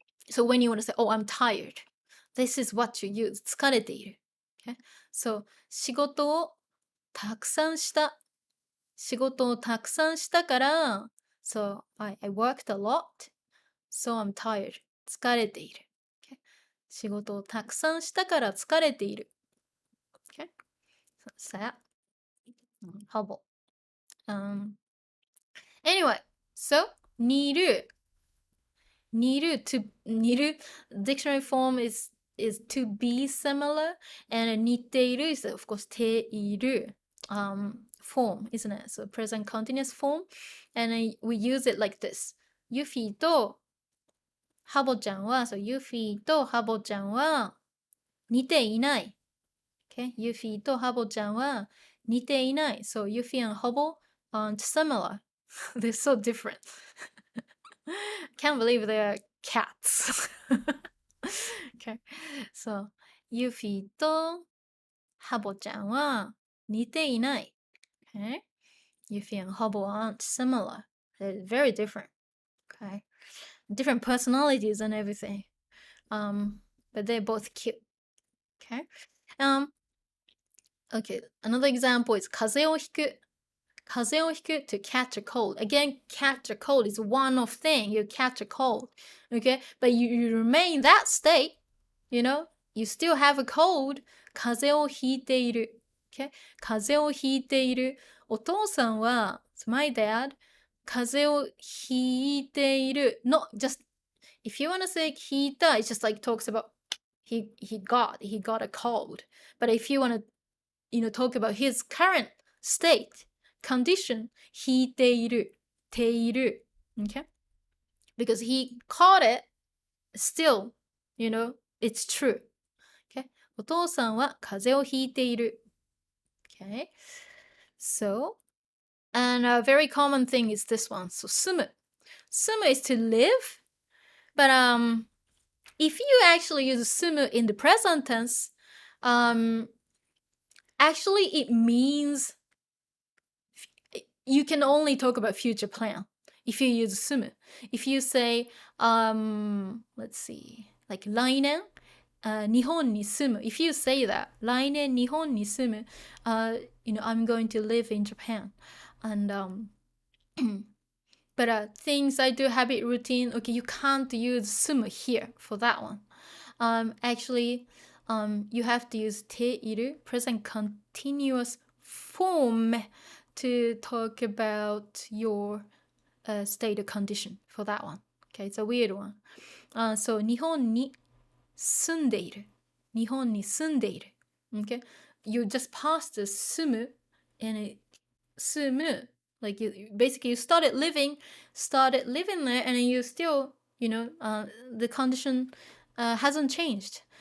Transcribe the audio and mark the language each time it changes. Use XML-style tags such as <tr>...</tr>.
<en>So when you want to say, oh, I'm tired, this is what you use.</en> <ja>疲れている.</ja> <en>Okay, so</en> <ja>仕事をたくさんした。仕事をたくさんしたから、</ja> <en>so I worked a lot, so I'm tired.</en> <ja>疲れている。</ja> <en>Okay?</en> <ja>仕事をたくさんしたから疲れている。</ja> <en>Okay? So that's that.</en> <ja>ほぼ。</ja> <en>Anyway, so 似る dictionary form is to be similar, and 似ている is of course ているform, isn't it? So present continuous form, and we use it like this.</en> <ja>Yuffie とハボちゃんは、</ja> <en>so</en> <ja>Yuffie とハボちゃんは似ていない。</ja> <en>Okay?</en> <ja>Yuffie とハボちゃんは似ていない。</ja> <en>So Yuffie and Hobo aren't similar. They're so different. Can't believe they're cats. Okay. So</en> <ja>Yuffie とハボちゃんは似ていない。</ja> <en>Okay? Yuffie and Hobo aren't similar. They're very different. Okay? Different personalities and everything. But they're both cute. Okay? Okay, another example is</en> <ja>風邪をひく. 風邪をひく</ja> <en>to catch a cold. Again, catch a cold is one of thing. You catch a cold. Okay? But you remain that state. You still have a cold.</en> <ja>風邪をひいている.</ja> <en>Okay?</en> <ja>風邪をひいている. お父さんは</ja> <en>my dad</en> <ja>風邪をひいている.</ja> <en>Not just, if you want to say ひいた, it just like talks about he got a cold. But if you want to talk about his current state, condition, ひいている, ている. Okay? Because he caught it, still, it's true. Okay?</en> <ja>お父さんは風邪をひいている.</ja> <en>Okay? So, and a very common thing is this one. So, 住む. 住む is to live. But if you actually use 住む in the present tense, actually it means you can only talk about future plan if you use 住む. If you say, let's see, like</en> <ja>来年、日本に住む.</ja> <en>If you say that,</en> <ja>来年日本に住む,</ja> <en>I'm going to live in Japan. And, but things I do, habit, routine, okay, you can't use 住む here for that one. Actually, you have to use ている, present continuous form, to talk about your state of condition for that one. Okay, it's a weird one.</en> <ja>So 日本に住んでいる. 日本に住んでいる.</ja> <en>Okay, you just passed the 住む and 住む, like basically you started living there, and you still, the condition hasn't changed.</en>